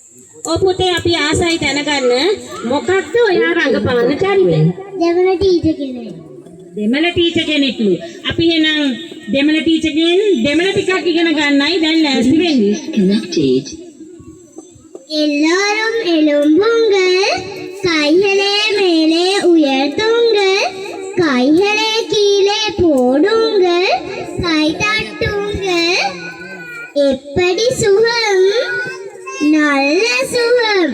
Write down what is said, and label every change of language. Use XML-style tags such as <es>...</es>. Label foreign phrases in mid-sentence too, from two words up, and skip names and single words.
<si>ඔය පුතේ අපි ආසයි දැනගන්න මොකක්ද ඔයා රඟපාන චරිතය? දෙමළ ටීචර් කෙනෙක්. දෙමළ ටීචර් කෙනෙක්ලු. අපි එහෙනම් දෙමළ ටීචර්ගෙන් දෙමළ ටිකක් ඉගෙන ගන්නයි දැන් ලෑස්ති වෙන්නේ.</si> <en>Connected.</en> <ta>எல்லோரும் எழும்புங்கள், கைகளே மேலே உயர்த்துங்கள், கைகளே கீழே போடுங்கள், கை தட்டுங்கள். எப்படி சுகம்? நல்ல சுகம்.</ta>